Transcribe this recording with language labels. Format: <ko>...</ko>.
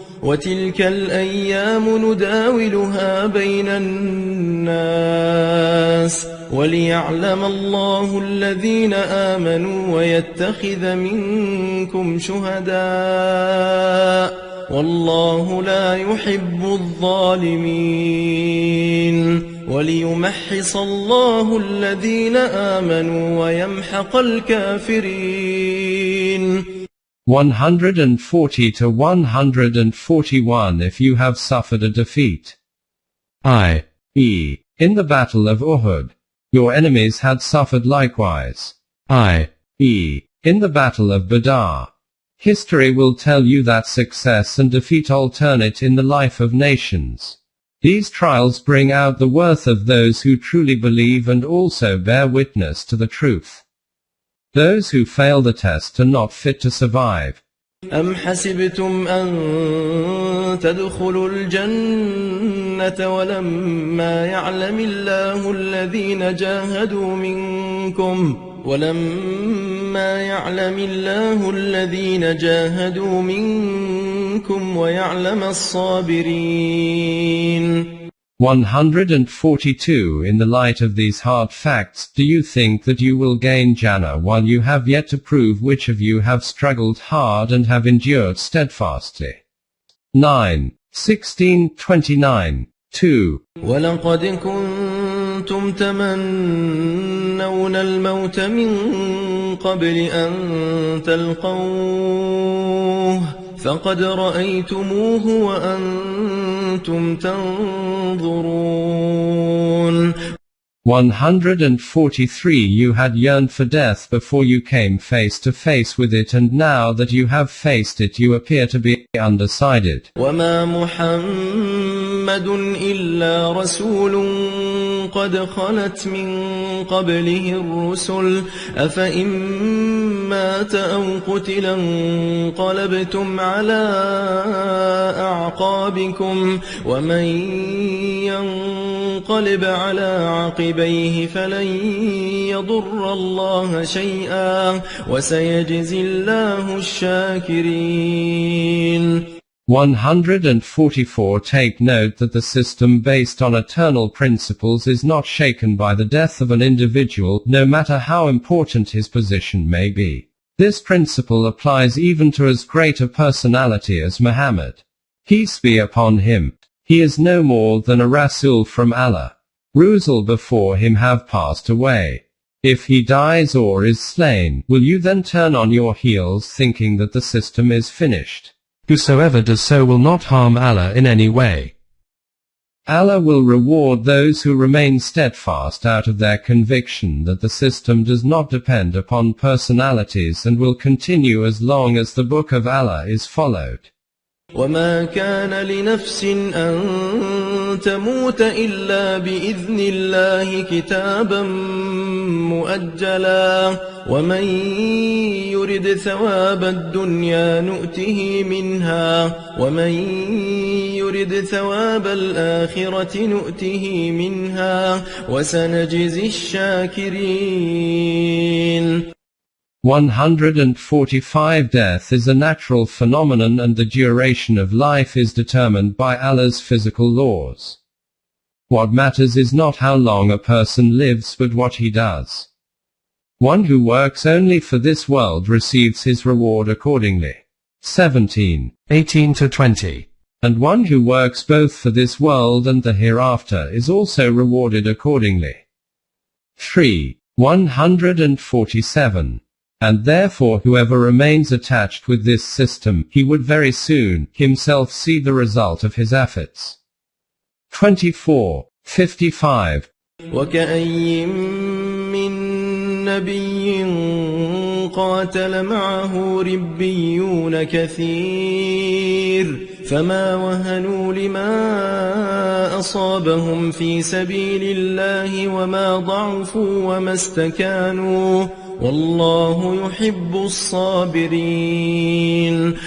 <ar>وتلك الأيام نداولها بين الناس وليعلم الله الذين آمنوا ويتخذ منكم شهداء والله لا يحب الظالمين وليمحص الله الذين آمنوا ويمحق الكافرين.</ar> <en>140 to 141 If you have suffered a defeat, i.e., in the battle of Uhud, your enemies had suffered likewise, i.e., in the battle of Badr, history will tell you that success and defeat alternate in the life of nations. These trials bring out the worth of those who truly believe and also bear witness to the truth. Those who fail the test are not fit to survive.</en> <ar>أم حسبتم أن تدخلوا الجنة ولما يعلم الله الذين جاهدوا منكم منكم ويعلم الصابرين.</ar> <en>142 In the light of these hard facts, do you think that you will gain Jannah while you have yet to prove which of you have struggled hard and have endured steadfastly? 9, 16, 29, 2.</en> <ar>ولقد كنتم تمنون الموت من قبل أن تلقوه فقد رأيتموه وأنتم تنظرون.</ar> <en>143 You had yearned for death before you came face to face with it, and now that you have faced it you appear to be undecided.</en> <ar>وما محمد إلا رسول قد خلت من قبله الرسل أفإن مات أو قتل انقلبتم على أعقابكم ومن ينقلب على عقبيه فلن يضر الله شيئا وسيجزي الله الشاكرين.</ar> <en>144 Take note that the system based on eternal principles is not shaken by the death of an individual, no matter how important his position may be. This principle applies even to as great a personality as Muhammad. Peace be upon him. He is no more than a Rasul from Allah. Rusul before him have passed away. If he dies or is slain, will you then turn on your heels thinking that the system is finished? Whosoever does so will not harm Allah in any way. Allah will reward those who remain steadfast out of their conviction that the system does not depend upon personalities and will continue as long as the book of Allah is followed.</en> <ar>وما كان لنفس أن تموت إلا بإذن الله كتابا مؤجلا ومن يرد ثواب الدنيا نؤته منها ومن يرد ثواب الآخرة نؤته منها وسنجزي الشاكرين.</ar> <en>145 Death is a natural phenomenon and the duration of life is determined by Allah's physical laws. What matters is not how long a person lives but what he does. One who works only for this world receives his reward accordingly. 17, 18-20. And one who works both for this world and the hereafter is also rewarded accordingly. 3, 147. And therefore whoever remains attached with this system, he would very soon, himself see the result of his efforts. 24, 55.</en> <ar>وكأي من نبي قاتل معه ربيون كثير فما وهنوا لما أصابهم في سبيل الله وما ضعفوا وما استكانوا والله يحب الصابرين.</ar>